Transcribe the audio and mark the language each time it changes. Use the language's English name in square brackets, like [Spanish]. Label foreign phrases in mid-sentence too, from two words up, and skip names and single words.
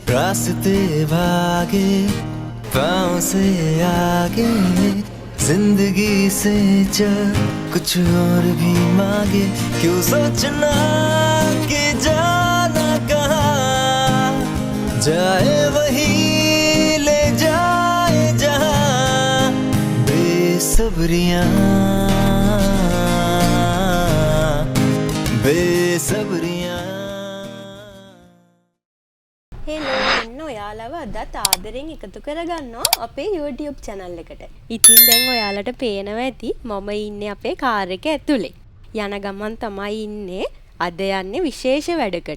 [Hindi] रास्ते भागे पाँव से आगे जिंदगी से चल कुछ और भी मांगे क्यों सोचना कि जाना कहाँ जाए वही ले जाए जहाँ बेसब्रियाँ बेसब्रियाँ [Sinhala] හෙලෝ ඔයාලව අදත් ආදරෙන් එකතු කරගන්නවා අපේ YouTube channel එකට. ඉතින් දැන් ඔයාලට පේනවා ඇති මම ඉන්නේ අපේ කාර් එක ඇතුලේ. යන ගමන් තමයි ඉන්නේ. අද යන්නේ විශේෂ වැඩකට.